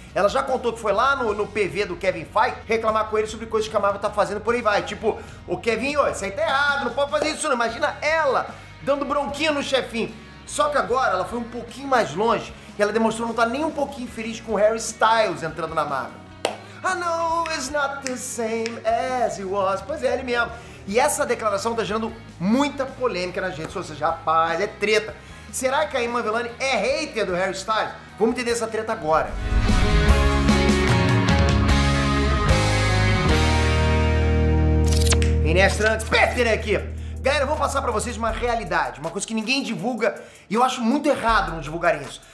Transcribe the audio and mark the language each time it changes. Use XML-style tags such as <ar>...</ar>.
<pt>Ela já contou que foi lá no PV do Kevin Feige reclamar com ele sobre coisas que a Marvel tá fazendo, por aí vai. Tipo, o Kevin, isso aí tá errado, não pode fazer isso não. Imagina ela dando bronquinha no chefinho. Só que agora ela foi um pouquinho mais longe e ela demonstrou não estar nem um pouquinho feliz com o Harry Styles entrando na Marvel.</pt> <en>I know it's not the same as it was.</en> <pt>Pois é, ele mesmo. E essa declaração tá gerando muita polêmica nas redes sociais. Rapaz, é treta. Será que a Iman Vellani é hater do Harry Styles? Vamos entender essa treta agora. Inês Trunks, Peter aqui. Galera, eu vou passar pra vocês uma realidade, uma coisa que ninguém divulga e eu acho muito errado não divulgarem isso.</pt>